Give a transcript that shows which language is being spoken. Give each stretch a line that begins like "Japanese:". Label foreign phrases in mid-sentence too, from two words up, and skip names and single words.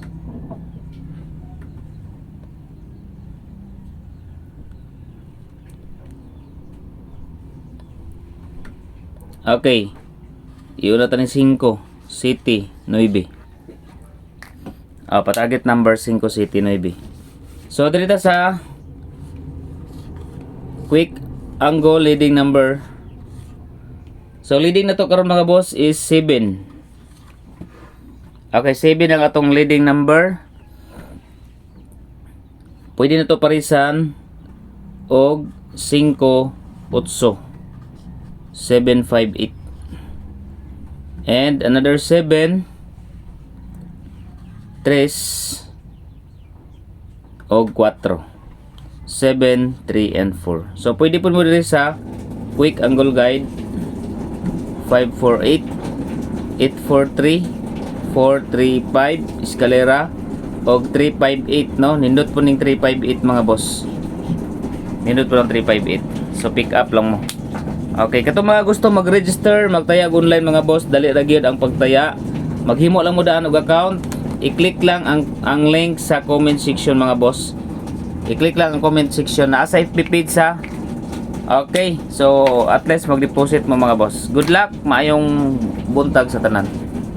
Cebuano: Okay.
Filipino: Iyon na tayo 5, City, 9. Pa-target number 5, City, 9. So, dito sa
English: quick angle leading number.
Cebuano: So, leading na to karon mga boss is 7. Okay, 7 ang atong leading number. Pwede na to parisan og 5, 8. 7, 5, 8. And another 7, 3, o 4. 7, 3, and 4. So, pwede po mo rin sa
English: quick angle guide.
Cebuano: 5, 4, 8, 8, 4, 3, 4, 3, 5, eskalera, o 3, 5, 8, no? Nindot po ng 3, 5, 8 mga boss. Nindot po ng 3, 5, 8. So, pick up lang mo. Okay, kato mga gusto mag-register, magtayag online mga boss, dali ra gyud ang pagtaya. Maghimo lang mo daan og account. I-click lang ang link sa
English: comment section
Cebuano: mga boss. I-click lang ang
English: comment section
Cebuano: na sa FB page sa. Okay, so at least mag-deposit mo mga boss.
English: Good luck,
Cebuano: maayong buntag sa tanan.